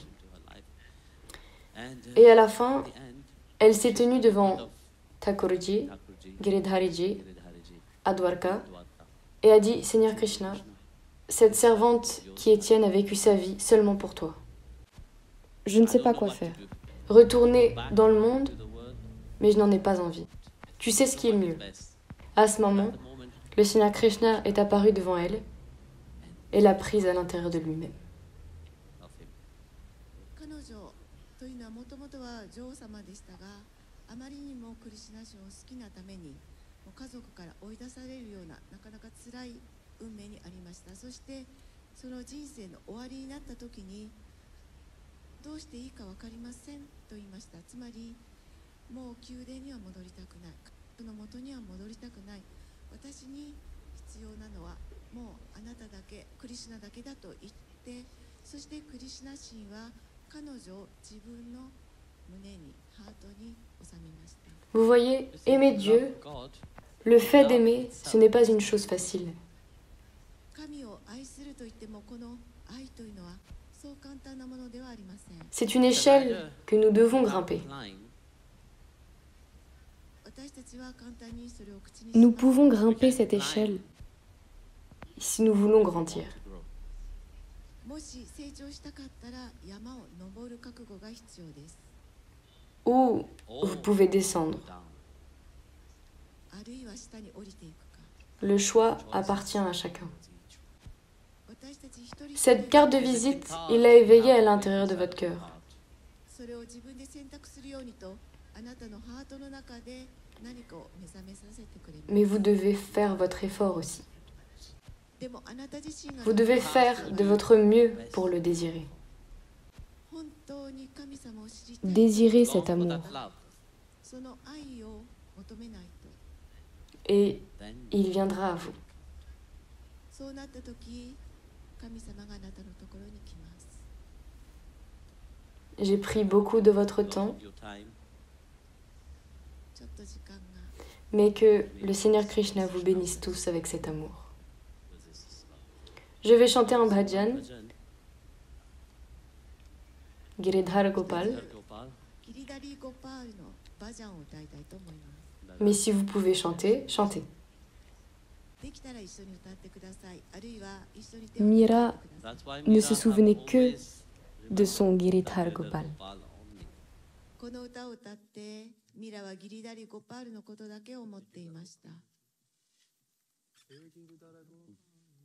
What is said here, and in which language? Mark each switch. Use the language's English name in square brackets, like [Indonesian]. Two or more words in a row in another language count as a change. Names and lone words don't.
[French] Et à la fin, elle s'est tenue devant Thakurji, Giridhariji, à Dwarka, et a dit, Seigneur Krishna, cette servante qui est tienne a vécu sa vie seulement pour toi. Je ne sais pas quoi faire. Retourner dans le monde, mais je n'en ai pas envie. Tu sais ce qui est le mieux. À ce moment, le Seigneur Krishna est apparu devant elle et l'a prise à l'intérieur de lui-même. [Japanese] 彼女というのはもともとは女王様でしたが、あまりにもクリシュナ神を好きなために、もう家族から追い出されるようななかなか辛い運命にありました。そしてその人生の終わりになった時に、どうしていいか分かりませんと言いました。つまりもう宮殿には戻りたくない、家族の元には戻りたくない、私に必要なのはもうあなただけ、クリシュナだけだと言って、そしてクリシュナ神は彼女を自分の胸に、ハートに収めました。 [French] Vous voyez, aimer Dieu, le fait d'aimer, ce n'est pas une chose facile. [Japanese] 神を愛すると言っても、この愛というのはそう簡単なものではありません。 [French] C'est une échelle que nous devons grimper. [Japanese] 私たちは簡単にそれを口にし [French] Nous [Japanese] ます。 [French] pouvons grimper cette échelle si nous voulons grandir. [Japanese] もし成長したかったら山を登る覚悟が必要です。 [French] Ou vous pouvez descendre. [Japanese] あるいは下に降りていくか。 [French] Le choix appartient à chacun. [Japanese] 私たち一人一人 [French] Cette carte de visite, il l'a éveillée à l'intérieur de votre cœur. [Japanese] それを自分で選択するようにと、あなたのハートの中で何かを目覚めさせてくれます。 [French] Mais vous devez faire votre effort aussi. [Japanese] でもあなた自身が [French] Vous devez faire de votre mieux pour le désirer. [Japanese] 本当に神様を知りたい、 [French] Désirez cet amour. [Japanese] その愛を求めないと。 [French] Et il viendra à vous. [Japanese] そうなった時、神様があなたのところに来ます。 [French] J'ai pris beaucoup de votre temps, [Japanese] ちょっと時間が [French] mais que le Seigneur Krishna vous bénisse tous avec cet amour. Je vais chanter un bhajan, Giridhar Gopal, [Japanese] ギリダリー・ゴパールのバジャンを歌いたいと思います。 [French] Mais si vous pouvez chanter, chantez. [Japanese] できたら一緒に歌ってください。あるいは一緒に手を [French] Mira [Japanese] 振ってください。 [French] ne se souvenait que de son Giridhar Gopal. [Japanese] この歌を歌ってミラはギリダリ・ゴパールのことだけを思っていました。